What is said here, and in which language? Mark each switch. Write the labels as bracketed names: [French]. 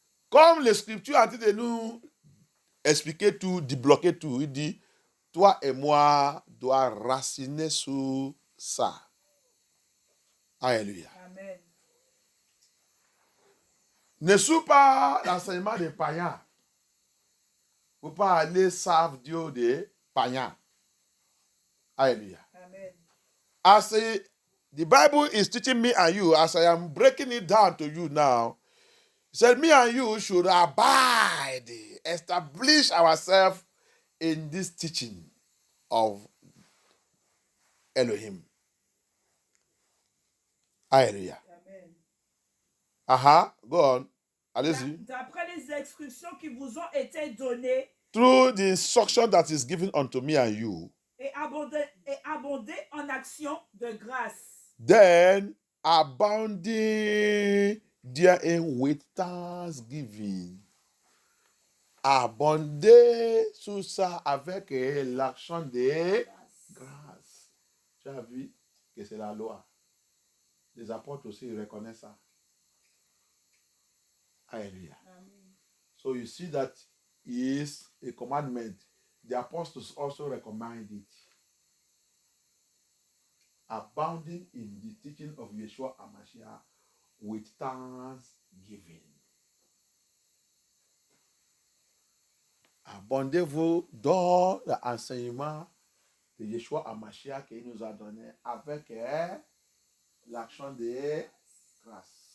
[French] Comme les Scriptures ont dit de nous expliquer tout, débloquer tout, il dit, toi et moi dois raciner sous ça. Alléluia. Amen. Ne suis pas l'enseignement des païens. Vous ne pouvez pas aller servir Dieu des païens. Alléluia. Amen. [English] As the Bible is teaching me and you, as I am breaking it down to you now, it said me and you should abide, establish ourselves in this teaching of Elohim. [French] Alléluia. Amen. [English] Go on. [French] Allez-y. D'après les instructions qui vous ont été données, [English] Through the instruction that is given unto me and you, [French] et abonder en action de grâce. [English] then abounding therein with thanksgiving. [French] Abonder sous ça avec l'action de grâce. Tu as vu que c'est la loi. Les apôtres aussi reconnaissent ça. [English] Hallelujah. So you see that is a commandment. The apostles also recommend it. Abounding in the teaching of Yeshua HaMashiach with thanksgiving. [French] Abondez-vous dans l'enseignement de Yeshua HaMashiach qu'il nous a donné avec l'action de grâce.